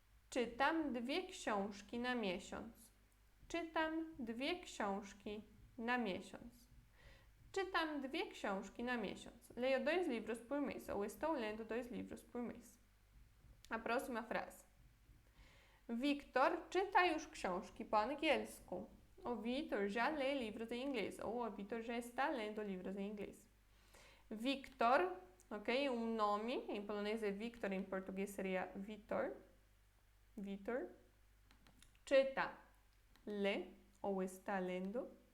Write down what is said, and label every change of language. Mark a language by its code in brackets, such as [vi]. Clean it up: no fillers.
[pl] Czytam 2 książki na miesiąc. Czytam 2 książki na miesiąc. Czytam 2 książki na miesiąc. [pt] Leio 2 livros por mês. Ou estou lendo 2 livros por mês. A próxima frase. [pl] Wiktor czyta już książki po angielsku. [pt] O Wiktor já lê livros em inglês. Ou o Wiktor já está lendo livros em inglês. Wiktor, ok? Um nome. Em polonês é Wiktor, em português seria Vitor. Vitor. Czyta, lê ou está lendo.